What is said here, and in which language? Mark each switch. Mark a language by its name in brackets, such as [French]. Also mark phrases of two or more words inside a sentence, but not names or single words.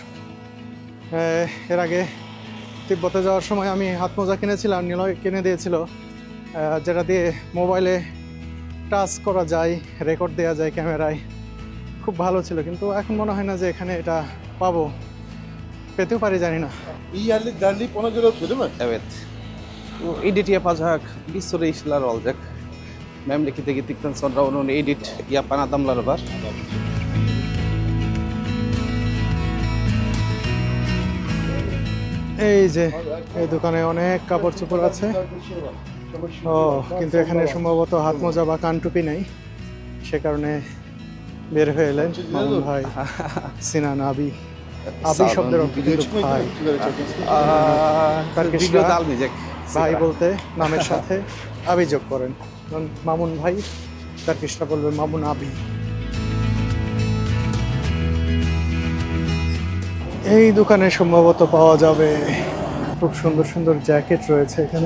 [Bangla] এর আগে তিব্বতে যাওয়ার সময় আমি হাত মোজা কিনেছিলাম, নিলয় কিনে দিয়েছিল, যেটা দিয়ে মোবাইলে টাচ করা যায়, রেকর্ড দেওয়া যায় ক্যামেরায়, খুব ভালো ছিল। কিন্তু এখন মনে হয় না যে এখানে এটা পাবো, পেতেও পারি জানি না। [Turkish] İyi yerli derleyip ona göre atıyor değil mi? Evet. Bu edit yapacak, bir sürü işler olacak. Memlekete gittikten sonra onun edit yapan adamları var. [Bangla] এই যে এই দোকানে অনেক কাপড় চোপড় আছে। ও, কিন্তু এখানে সম্ভবত হাত মোজা বা কান টুপি নেই, সে কারণে বের হয়ে এলেন মামুন ভাই, সিনান আবি। আবি শব্দের অর্থ কিন্তু ভাই। [Turkish] Video da almayacak. [Bangla] ভাই বলতে নামের সাথে আবি যোগ করেন। মামুন ভাই, টার্কিশরা বলবে মামুন আবি। এই দোকানে সম্ভবত পাওয়া যাবে খুব সুন্দর সুন্দর জ্যাকেট রয়েছে এখানে।